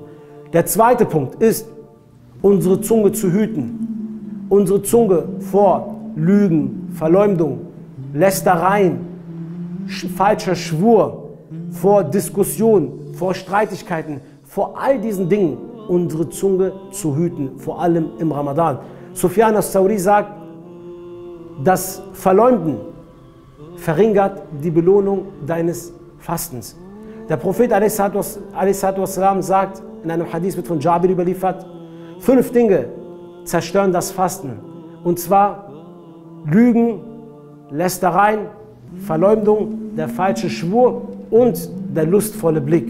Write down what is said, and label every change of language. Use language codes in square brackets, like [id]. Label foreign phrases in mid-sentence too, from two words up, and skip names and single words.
[de] Der zweite Punkt ist, unsere Zunge zu hüten. Unsere Zunge vor Lügen, Verleumdung, Lästereien, falscher Schwur, vor Diskussionen, vor Streitigkeiten, vor all diesen Dingen unsere Zunge zu hüten, vor allem im Ramadan. Sufyan as-Sauri sagt, das Verleumden verringert die Belohnung deines Fastens. Der Prophet a.s. sagt, in einem Hadith wird von Jabir überliefert, 5 Dinge zerstören das Fasten. Und zwar Lügen, Lästereien, Verleumdung, der falsche Schwur und der lustvolle Blick.